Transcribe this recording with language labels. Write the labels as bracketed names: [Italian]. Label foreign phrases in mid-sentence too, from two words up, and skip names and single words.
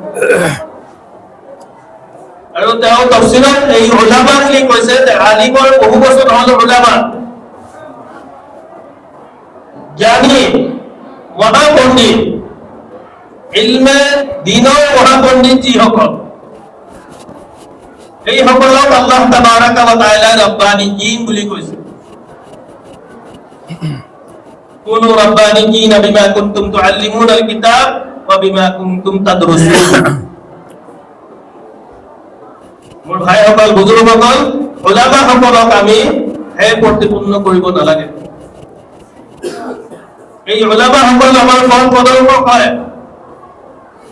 [Assamese] আৰু তেওঁ তাফসীৰত এই উলামা বুলি কৈছে যে আলিমৰ বহু বছৰ হ'ল উলামা, জ্ঞানী, মহাপণ্ডিত, ইলমে দ্বীনৰ মহাপণ্ডিত যিসকল, এইসকলক [Arabic] الله تبارك وتعالى [Assamese] ৰাব্বানিয়িন বুলি কৈছে। [Arabic] كونوا ربانيين بما كنتم تعلمون الكتاب وبما كنتم تدرسون. [Assamese] মোৰ ভাইসকল, বুজুৰ্গসকল, উলামাসকলক আমি হে প্ৰতিপন্ন কৰিব নালাগে। এই উলামাসকল আমাৰ পথ প্ৰদৰ্শক হয়।